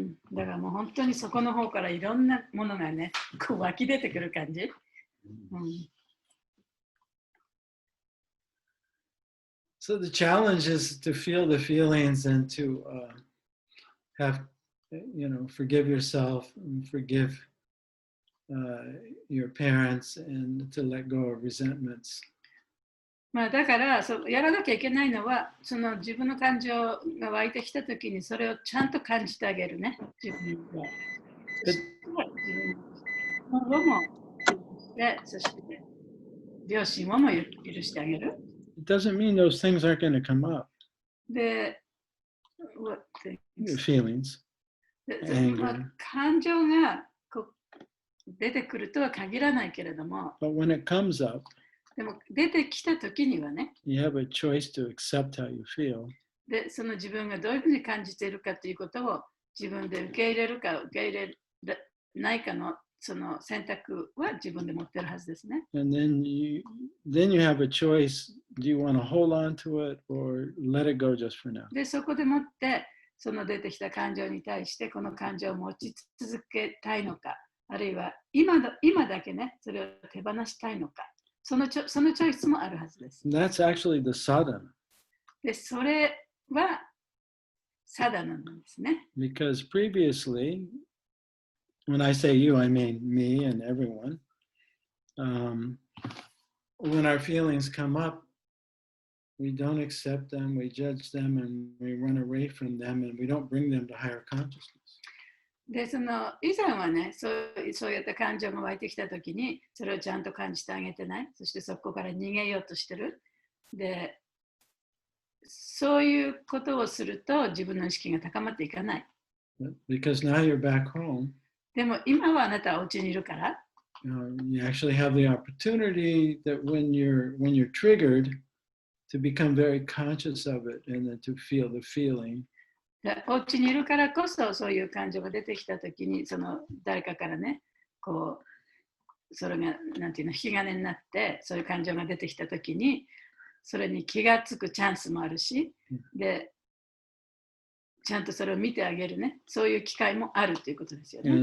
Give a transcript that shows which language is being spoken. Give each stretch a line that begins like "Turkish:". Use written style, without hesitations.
Japanese: だからもう本当にそこの方からいろんなものがね、こう湧き出てくる感じ。
English: So the challenge is to feel the feelings and to have, forgive yourself and forgive your parents and to let go of resentments.
Japanese: まあだからやらなきゃいけないのは、その自分の感情が湧いてきたときにそれをちゃんと感じてあげるね。自分で。今後もそして両親をも許してあげる。
English: It doesn't mean those things aren't going to come up.
Japanese: で、
English: feelings, anger.
Japanese: 感情が出てくるとは限らないけれども、
English: But when it comes up,
Japanese: でも出てきたときにはね、
English: you have a choice to accept how you feel.
Japanese: で、その自分がどういうふうに感じているかということを自分で受け入れるか受け入れないかのその選択は自分で持ってるはずですね。
English: And then you have a choice. Do you want to hold on to it or let it go just for now?
Japanese: で、そこでもって、その出てきた感情に対して、この感情を持ち続けたいのか、あるいは今だけね、それを手放したいのか、そのチョイスもあるはずです。
English: That's actually the sadhana.
Japanese: で、それはサダナなんですね。
English: Because previously, when I say you, I mean me and everyone. When our feelings come up, we don't accept them, we judge them, and we run away from them, and we don't bring them to higher consciousness.
Japanese: で、その以前はね、そういった感情が湧いてきたときに、それをちゃんと感じてあげてない。そしてそこから逃げようとしてる。で、そういうことをすると自分の意識が高まっていかない。
English: Because now you're back home.
Japanese: でも今はあなたはお家にいるから。
English: You actually have the opportunity that when you're triggered, to become very conscious of it and then to feel the feeling.
Japanese: お家にいるからこそそういう感情が出てきたときに、その誰かからね、こうそれがなんていうの引き金になって、そういう感情が出てきたときに、それに気がつくチャンスもあるし、で、ちゃんとそれを見てあげるね、そういう機会もあるということですよね。